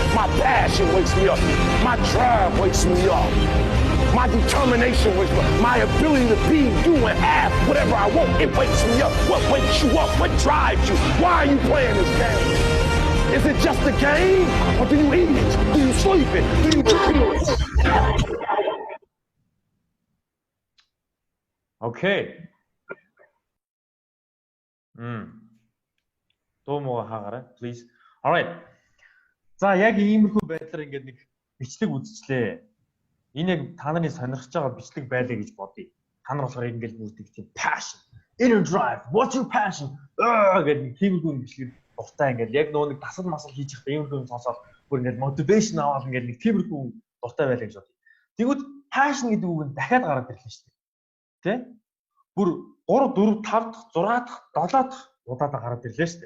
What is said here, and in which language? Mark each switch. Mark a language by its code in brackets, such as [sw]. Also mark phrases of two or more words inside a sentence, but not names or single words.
[en] My passion wakes me up. My drive wakes me up. My determination wakes me up. My ability to be, do, and have whatever I want, it wakes me up. What wakes you up? What drives you? Why are you playing this game? Is it just a game? Or do you eat it? Do you sleep it? Do you drink it? Okay. [mn] Дуу муу хаагаарай, [en] please. Alright. [mn] За яг иймэрхүү байдлаар ингээд нэг бичлэг үзчихлээ. Энэ яг та нарын сонирхож байгаа бичлэг байлаа гэж бодъё. Та нар болохоор ингээд үүдэг тийм [en] passion, inner drive, what's your passion? [mn] Гэдэг нэг тиймэрхүү бичлэг дуртай ингээд яг нөө нэг тасал масал хийж ихтэй иймэрхүү сонсоод бүр ингээд motivation аваад ингээд нэг тиймэрхүү дуртай байлаа гэж бодъё. Тэгвэл passion гэдэг үг нь дахиад гараад ирлээ шүү дээ. Тэ? Бүр 3, 4, 5 дахь, 6 дахь, 7 дахь удаа гараад ирлээ шүү дээ.